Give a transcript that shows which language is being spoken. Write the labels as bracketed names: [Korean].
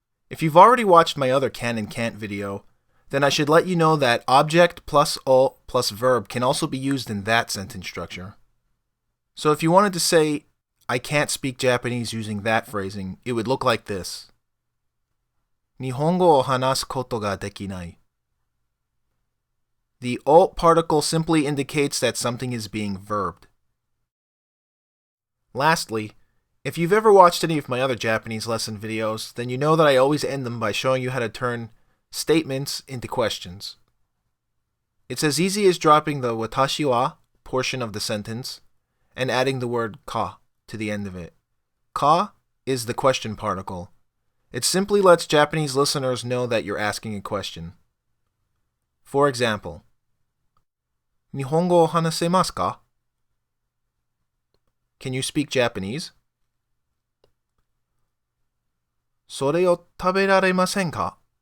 [English] If you've already watched my other can and can't video, then I should let you know that object plus o plus verb can also be used in that sentence structure. So if you wanted to say, I can't speak Japanese using that phrasing, it would look like this. [Japanese] 日本語を話すことができない. [English] The o particle simply indicates that something is being verbed. Lastly, if you've ever watched any of my other Japanese lesson videos, then you know that I always end them by showing you how to turn statements into questions. It's as easy as dropping the watashi wa portion of the sentence and adding the word ka to the end of it. Ka is the question particle. It simply lets Japanese listeners know that you're asking a question. For example, [Japanese] 日本語を話せますか? [English] Can you speak Japanese? [Japanese] それを食べられませんか?